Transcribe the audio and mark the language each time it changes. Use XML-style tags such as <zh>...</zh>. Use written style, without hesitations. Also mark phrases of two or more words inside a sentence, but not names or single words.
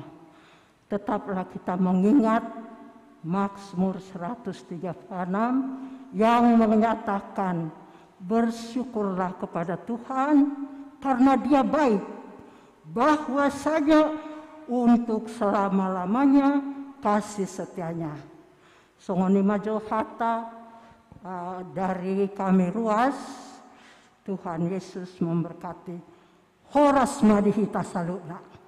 <id>Tetaplah kita mengingat Mazmur 136 yang menyatakan, bersyukurlah kepada Tuhan karena Dia baik, bahwasanya untuk selama-lamanya kasih setianya.</id> <bbc>Songoni majo hata</bbc> <id>dari kami</id> <bbc>Ruas.</bbc> <id>Tuhan Yesus memberkati.</id> <bbc>Horas madihita saluna.</bbc>